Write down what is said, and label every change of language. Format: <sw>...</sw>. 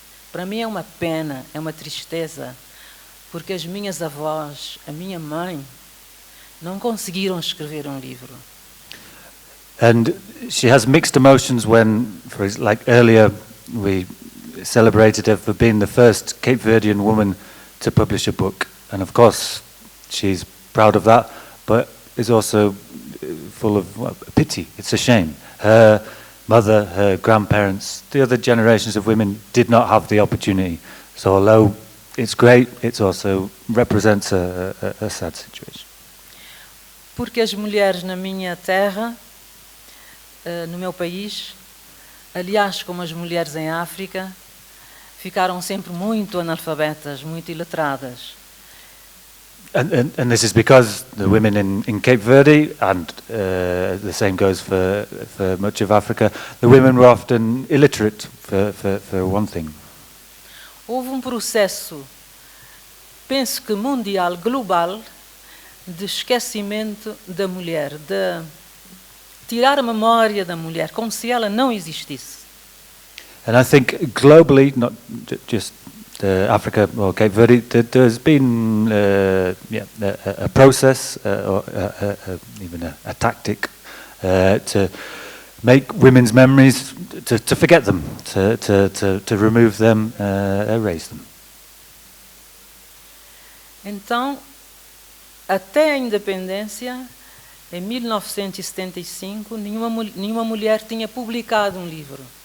<pt>Para mim é uma pena, é uma tristeza, porque as minhas avós, a minha mãe, não conseguiram escrever um livro.</pt> <en>And she has mixed emotions when, like earlier, we celebrated her for being the first Cape Verdian woman to publish a book. And of course, she's proud of that, but is also full of pity. It's a shame. Her mother, her grandparents, the other generations of women did not have the opportunity. So although it's great, it also represents a sad situation.</en> <pt>Porque as mulheres na minha terra, no meu país, aliás, como as mulheres em África, ficaram sempre muito analfabetas, muito iletradas.</pt> <en>And this is because the women in Cape Verde, and the same goes for much of Africa, the women were often illiterate, for one thing.</en> <pt>Houve um processo, penso que mundial, global, de esquecimento da mulher, de tirar a memória da mulher, como se ela não existisse.</pt> <en>And I think globally, not just Africa or Cape Verde, there's been a process or even a tactic to make women's memories, to forget them, to remove them, erase them.</en> <pt>Então, até a independência, em 1975, nenhuma mulher tinha publicado um livro.</pt>